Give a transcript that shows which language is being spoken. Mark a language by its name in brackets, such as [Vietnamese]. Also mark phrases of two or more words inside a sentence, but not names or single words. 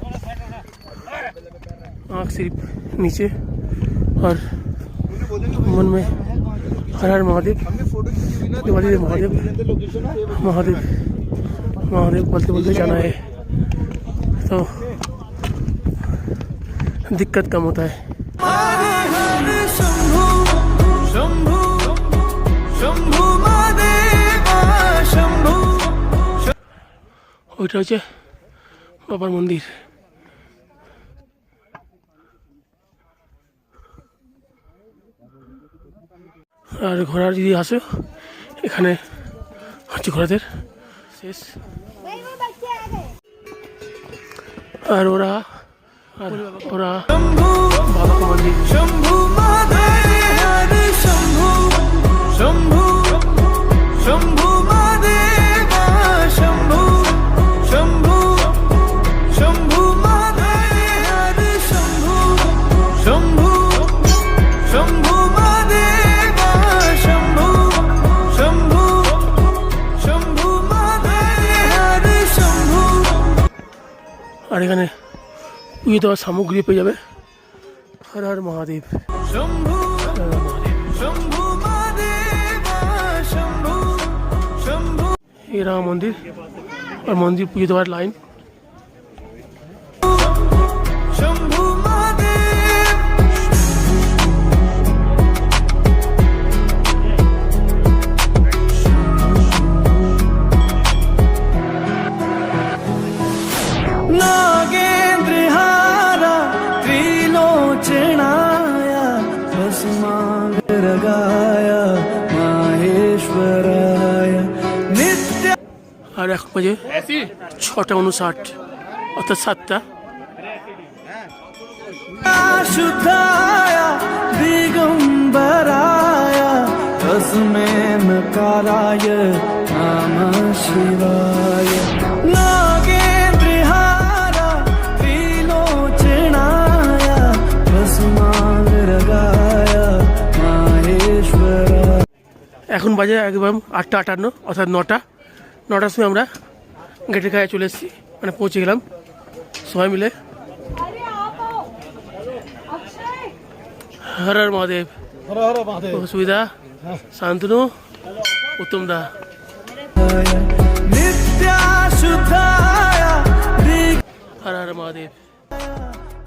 [Hindi] आँख सिर्फ नीचे और मन में हर हर महादेव, देवादिदेव महादेव, महादेव महादेव बोलते बोलते जाना है, तो दिक्कत कम होता है। शंभु शंभु शंभु महादेवा शंभु। [Bangla] ওইটা হচ্ছে বাবার মন্দির। আর ঘোড়ার যদি আসে এখানে হচ্ছে ঘোড়াদের শেষ। আর ওরা বাবাকে মন্দির। [Hindi] शंभु महादेव शंभु शंभु शंभु महादेवा शंभु शंभु शंभु महादेव शंभु शंभु शंभु महादेवा शंभु शंभु शंभु महादेव शंभु। [Bangla] আর এখানে পুজো দেওয়ার সামগ্রী পেয়ে যাবে। হর হর মহাদেব, [Hindi] शंभु [Bangla] হর হর মহাদেব। [Hindi] शंभु महादेवा शंभु शंभु ये रहा मंदिर और मंदिर [Bangla] পুজো দেওয়ার [Hindi] लाइन। [Sanskrit] शंभु महादेव नागेन्द्रहारा त्रिलोचनाया भस्मांगरागाया माहेश्वराय नित्य। [Bangla] আর এখন বাজে 6:59 অর্থাৎ 7টা। [Sanskrit] शुद्धाय दिगंबराय तस्मै नकाराय नमः शिवाय। नागेन्द्रहार त्रिलोचनाय भस्मांगरागाय माहेश्वराय। [Bangla] এখন বাজে একদম 8:58 অর্থাৎ 9টার সময় আমরা গেটের গায়ে চলে এসেছি, মানে পৌঁছে গেলাম সবাই মিলে। হর হর মহাদেব, সুবিধা, শান্তনু, উত্তম দা। [Sanskrit] नित्या शुद्धाय [Bangla] হর হর মহাদেব।